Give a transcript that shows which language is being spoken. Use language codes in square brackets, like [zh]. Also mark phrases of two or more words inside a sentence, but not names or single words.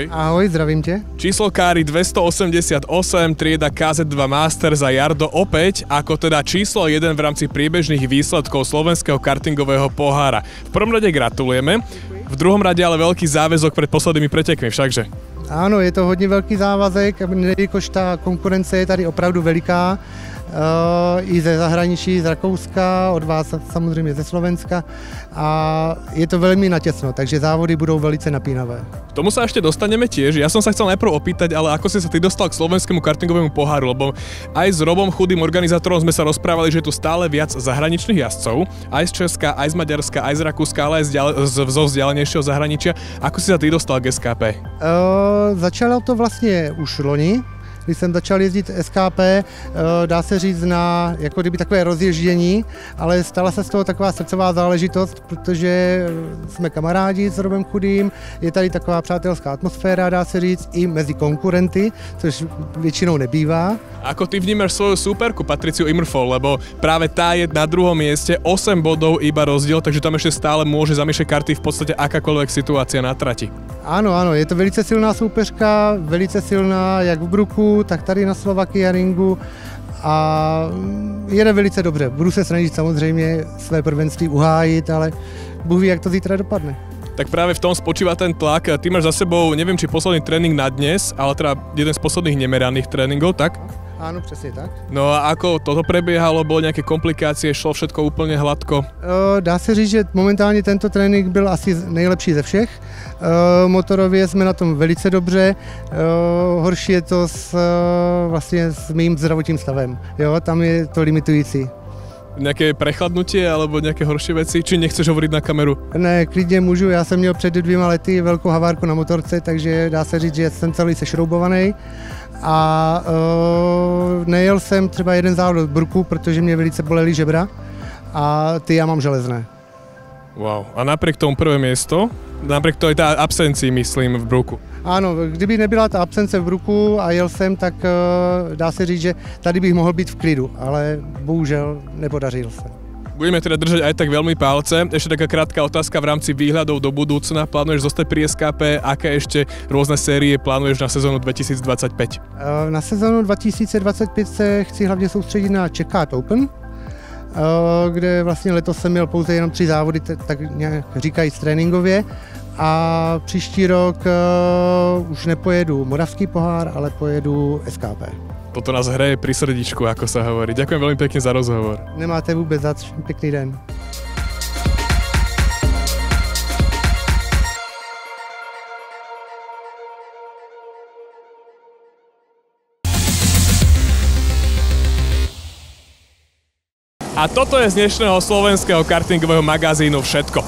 [cs] Ahoj, zdravím tě. [sk] Číslokári 288, trieda KZ2 Masters a Jardo opäť ako teda číslo 1 v rámci priebežných výsledkov Slovenského kartingového pohára. V prvom rade gratulujeme, v druhom rade ale veľký záväzok pred poslednými pretekmi, všakže. [cs] Ano, je to hodně velký závazek, jelikož ta konkurence je tady opravdu veliká. I ze zahraničí, z Rakouska, od vás samozřejmě ze Slovenska a je to velmi natěsno, takže závody budou velice napínavé. [sk] K tomu sa ešte dostaneme tiež. Ja som sa chcel najprv opýtať, ale ako si sa ty dostal k Slovenskému kartingovému poháru, lebo aj s Robom Chudým, organizátorom, sme sa rozprávali, že je tu stále viac zahraničných jazdcov, aj z Česka, aj z Maďarska, aj z Rakúska, ale aj zo vzdialenejšieho zahraničia. Ako si sa ty dostal k SKP? [cs] Začalo to vlastně už loni, když jsem začal jezdit SKP, dá se říct na jako kdyby takové rozježdění, ale stala se z toho taková srdcová záležitost, protože jsme kamarádi s Robem Chudým, je tady taková přátelská atmosféra, dá se říct, i mezi konkurenty, což většinou nebývá. [sk] Ako ty vnímaš svoju súperku Patriciu Immervoll, lebo práve tá je na druhom mieste, 8 bodov iba rozdiel, takže tam ešte stále môže zamiešať karty v podstate akákoľvek situácia na trati. [cs] Ano, ano, je to velice silná soupeřka, velice silná jak v Bruku, tak tady na Slovakia ringu a jede velice dobře. Budu se snažit samozřejmě své prvenství uhájit, ale Bůh ví, jak to zítra dopadne. [sk] Tak práve v tom spočíva ten tlak. Ty máš za sebou, neviem či posledný tréning na dnes, ale teda jeden z posledných nemeraných tréningov, tak? [cs] Áno, přesně tak. [sk] No a ako toto prebiehalo, bolo nejaké komplikácie, šlo všetko úplne hladko? [cs] Dá se říct, že momentálně tento trénink byl asi nejlepší ze všech. Motorově jsme na tom velice dobře, horší je to vlastně s mým zdravotním stavem. Jo, tam je to limitující. [sk] Nejaké prechladnutie alebo nejaké horšie veci? Či nechceš hovoriť na kameru? [cs] Ne, klidně můžu, já jsem měl před 2 lety velkou havárku na motorce, takže dá se říct, že jsem celý sešroubovaný. A nejel jsem třeba jeden závod v Bruku, protože mě velice bolely žebra a ty já mám železné. Wow. [sk] A napriek tomu prvé miesto? Napriek tej absencii, myslím, v Bruku? [cs] Ano, kdyby nebyla ta absence v Bruku a jel jsem, tak dá se říct, že tady bych mohl být v klidu, ale bohužel nepodařil se. [sk] Budeme teda držať aj tak veľmi palce. Ešte taká krátka otázka v rámci výhľadov do budúcna. Plánuješ zostať pri SKP? Aké ešte rôzne série plánuješ na sezónu 2025? [cs] Na sezónu 2025 se chci hlavně soustředit na Czech Kart Open, kde vlastně letos jsem měl pouze jenom 3 závody, tak nějak říkají tréninkově. A příští rok už nepojedu Moravský pohár, ale pojedu SKP. [sk] Toto nás hreje pri srdičku, ako sa hovorí. Ďakujem veľmi pekne za rozhovor. [cs] Nemáte vůbec zač, pekný den. [sk] A toto je z dnešného slovenského kartingového magazínu všetko.